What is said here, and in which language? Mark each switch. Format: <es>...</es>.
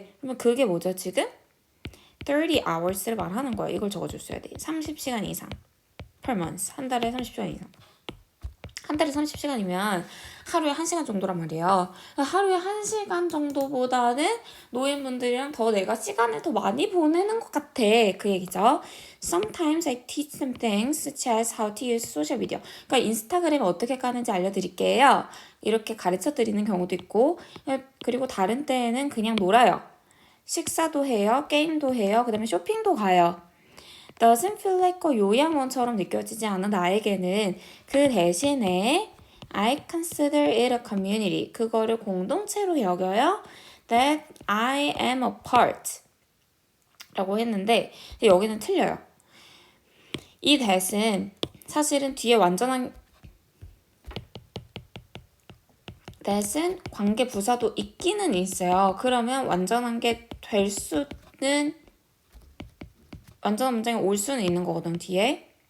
<ko>그러면 그게 뭐죠 지금?</ko> <en>30 hours</en> <ko>를 말하는 거야. 이걸 적어줬어야 돼. 30시간 이상.</ko> <en>per month.</en> <ko>한 달에 30시간 이상. 한 달에 30시간이면 하루에 1시간 정도란 말이에요. 하루에 1시간 정도보다는 노인분들이랑 더 내가 시간을 더 많이 보내는 것 같아. 그 얘기죠.</ko> <en>Sometimes I teach them things such as how to use social media.</en> <ko>그러니까 인스타그램 어떻게 까는지 알려드릴게요. 이렇게 가르쳐드리는 경우도 있고 그리고 다른 때에는 그냥 놀아요. 식사도 해요. 게임도 해요. 그 다음에 쇼핑도 가요.</ko> <en>Doesn't feel like</en> <ko>요양원처럼 느껴지지 않아 나에게는. 그 대신에</ko> <en>I consider it a community.</en> <ko>그거를 공동체로 여겨요.</ko> <en>That I am a part</en> <ko>라고 했는데 여기는 틀려요. 이 that은 사실은 뒤에 완전한 that은 관계 부사도 있기는 있어요. 그러면 완전한 게 될 수는 완전한 문장이 올 수는 있는 거거든 뒤에.</ko>